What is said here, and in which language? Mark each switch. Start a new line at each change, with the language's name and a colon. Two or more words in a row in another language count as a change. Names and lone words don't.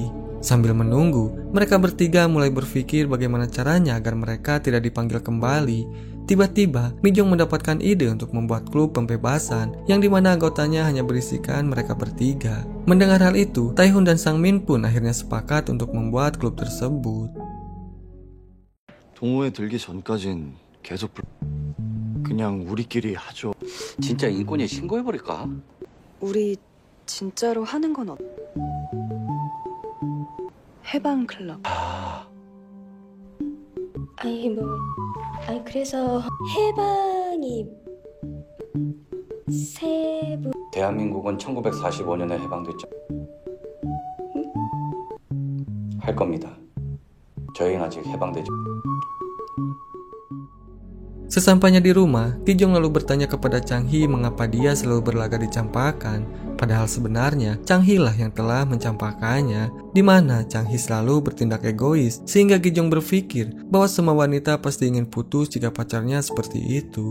Indonesian: Sambil menunggu, mereka bertiga mulai berpikir bagaimana caranya agar mereka tidak dipanggil kembali. Tiba-tiba, Mi Jong mendapatkan ide untuk membuat klub pembebasan yang dimana anggotanya hanya berisikan mereka bertiga. Mendengar hal itu, Tae-hun dan Sang Min pun akhirnya sepakat untuk membuat klub tersebut.
Korean: 동호회 들기 전까진 계속 그냥 우리끼리 하죠. 진짜 인권위에 신고해버릴까? 우리 진짜로 하는 건 해방 클럽. 아니 그래서 해방이 세부 대한민국은 1945년에 해방됐죠. 할 겁니다. 저희는 아직 해방되지.
Indonesian: Sesampainya di rumah, Gi Jong lalu bertanya kepada Chang Hee mengapa dia selalu berlaga dicampakkan. Padahal sebenarnya Chang Hee lah yang telah mencampakkannya, di mana Chang Hee selalu bertindak egois sehingga Gi Jong berpikir bahwa semua wanita pasti ingin putus jika pacarnya seperti itu.